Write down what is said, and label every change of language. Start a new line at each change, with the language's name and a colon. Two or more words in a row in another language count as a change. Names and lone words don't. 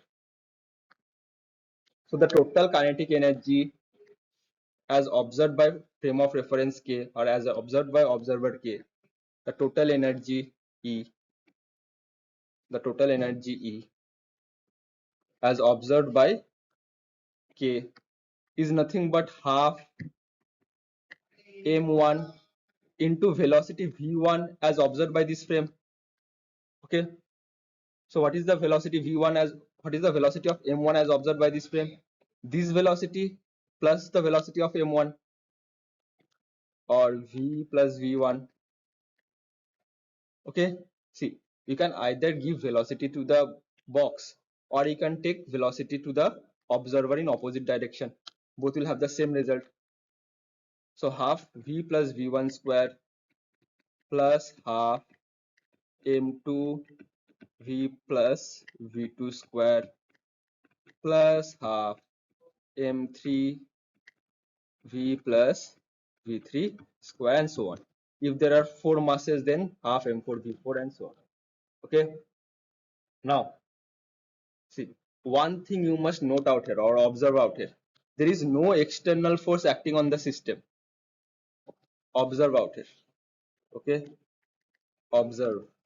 English: So the total kinetic energy as observed by frame of reference K, or as observed by observer K, the total energy E, the total energy E as observed by K is nothing but half m1 into velocity v1 as observed by this frame. Okay, so what is the velocity v1 as, what is the velocity of m1 as observed by this frame? This velocity plus the velocity of m1, or v plus v1. Okay, see, you can either give velocity to the box, or you can take velocity to the observer in opposite direction. Both will have the same result. So half v plus v1 square plus half m2 v plus v2 square plus half m3 v plus v3 square, and so on. If there are 4 masses, then half m4 v4 and so on. Okay, now see, one thing you must note out here or observe out here. There is no external force acting on the system. Observe out here. Okay, observe.